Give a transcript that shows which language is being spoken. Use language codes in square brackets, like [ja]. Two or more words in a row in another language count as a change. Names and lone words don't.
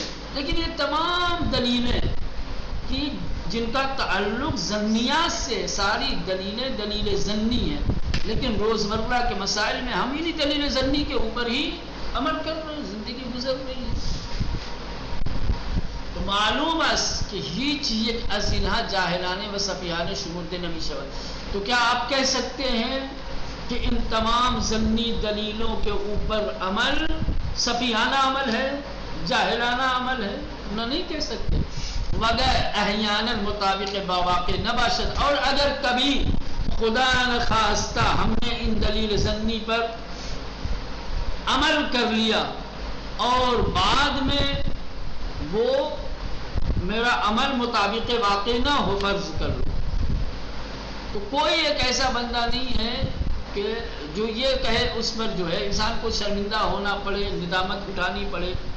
[ur] لیکن یہ تمام دلیلیں کہ جن کا تعلق ظنیات سے، ساری دلیلیں دلیل ظنی ہیں، لیکن روزمرہ کے مسائل میں ہم انہی دلیل ظنی کے اوپر ہی عمل کر رہے ہیں، زندگی گزر رہی ہے. [fa] تو معلوم است کہ ہیچ یک از اینہا جاہلانے و سفیہانے شمرد نمی شود. [ur] تو کیا آپ کہہ سکتے ہیں کہ ان تمام ظنی دلیلوں کے اوپر عمل سفیہانہ عمل ہے، جاہلانہ عمل ہے؟ نہ، نہیں کہہ سکتے. [fa] وگر احیانا مطابق باواقع نباشد، [ur] اور اگر کبھی خدا نخواستہ ہم نے ان دلیل ظنی پر عمل کر لیا اور بعد میں وہ میرا عمل مطابق واقع نہ ہو، فرض کر لو، تو کوئی ایک ایسا بندہ نہیں ہے کہ جو یہ کہے اس پر جو ہے انسان کو شرمندہ ہونا پڑے، ندامت اٹھانی پڑے،